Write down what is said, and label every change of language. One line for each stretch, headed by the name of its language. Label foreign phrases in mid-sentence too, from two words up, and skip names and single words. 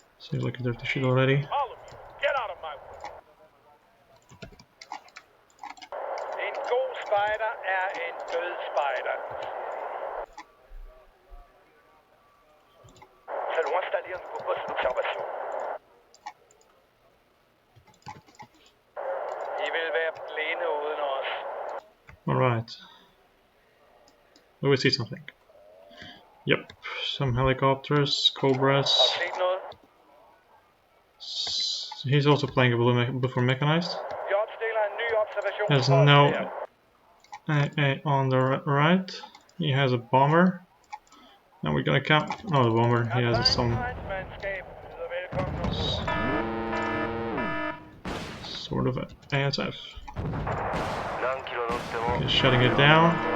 English: Seems like a dirty shit already. All of you, get out of my way.
Danish: En god spejder en død spejder.
French: Allons installer un nouveau poste d'observation.
Danish: I vil være blinde uden os.
English: Alright. Do we see something? Yep, some helicopters, cobras.
Danish: Set noget?
English: He's also playing a blue for mechanized.
Danish: Vi opstiller en ny observation.
English: There's no AA on the right. He has a bomber. Now we're gonna count. Oh, the bomber. He has some sort of ASF. Okay, shutting it down.